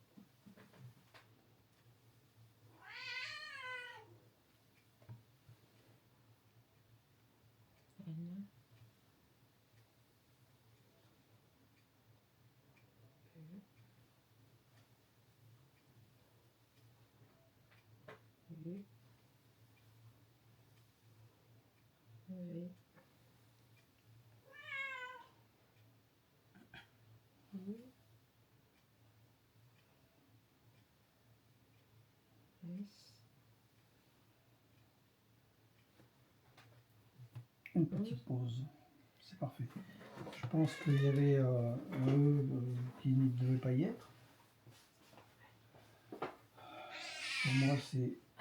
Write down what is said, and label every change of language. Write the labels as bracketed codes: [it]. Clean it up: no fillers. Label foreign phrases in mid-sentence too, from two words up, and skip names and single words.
[fr] N. E. U. V. U. S. Une petite pause. C'est parfait. Je pense qu'il y avait un E qui ne devait pas y être. Pour moi, c'est.